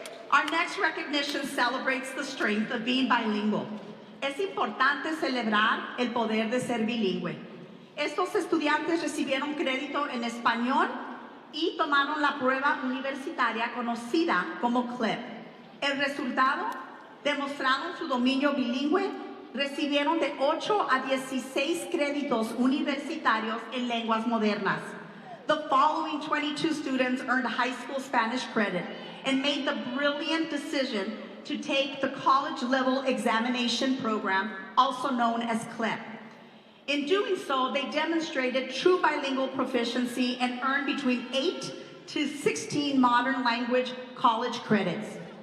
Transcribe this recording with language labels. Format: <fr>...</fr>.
<en>Our next recognition celebrates the strength of being bilingual.</en> <es>Es importante celebrar el poder de ser bilingüe. Estos estudiantes recibieron crédito en español y tomaron la prueba universitaria conocida como CLEP. El resultado, demostraron su dominio bilingüe, recibieron de 8 a 16 créditos universitarios en lenguas modernas.</es> <en>The following 22 students earned high school Spanish credit and made the brilliant decision to take the college level examination program, also known as CLEP. In doing so, they demonstrated true bilingual proficiency and earned between 8 to 16 modern language college credits.</en>